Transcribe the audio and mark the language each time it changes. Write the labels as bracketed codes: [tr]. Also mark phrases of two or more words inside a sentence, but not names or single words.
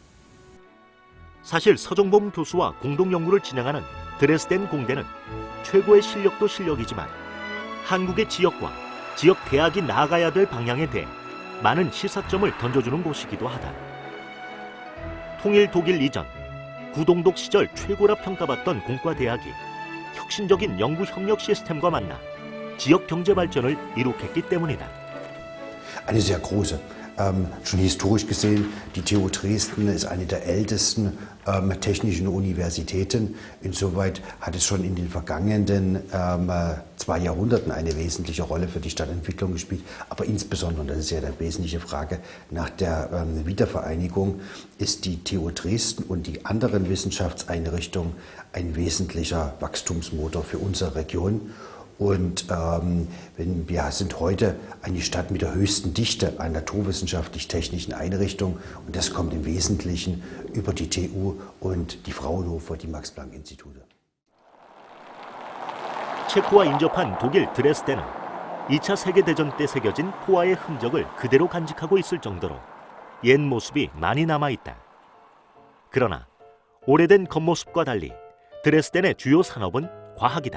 [ko] 사실 서종범 교수와 공동 연구를 진행하는 드레스덴 공대는 최고의 실력도 실력이지만 한국의 지역과 지역 대학이 나아가야 될 방향에 대해 많은 시사점을 던져주는 곳이기도 하다. 통일 독일 이전 구동독 시절 최고라 평가받던 공과대학이 혁신적인 연구 협력 시스템과 만나 지역 경제 발전을 이룩했기 때문이다. [de] Eine sehr große. Schon historisch gesehen, die TU Dresden ist eine der ältesten technischen Universitäten. Insoweit hat es schon in den vergangenen 2 Jahrhunderten eine wesentliche Rolle für die Stadtentwicklung gespielt. Aber insbesondere, und das ist ja die wesentliche Frage, nach der Wiedervereinigung ist die TU Dresden und die anderen Wissenschaftseinrichtungen ein wesentlicher Wachstumsmotor für unsere Region. Und wir sind heute eine Stadt mit der höchsten Dichte an naturwissenschaftlich-technischen Einrichtungen. Und das kommt im Wesentlichen über die TU und die Fraunhofer, die Max-Planck-Institute. [ko] 체코와 인접한 독일 드레스덴은 2차 세계대전 때 새겨진 포화의 흔적을 그대로 간직하고 있을 정도로 옛 모습이 많이 남아있다. 그러나 오래된 겉모습과 달리 드레스덴의 주요 산업은 과학이다.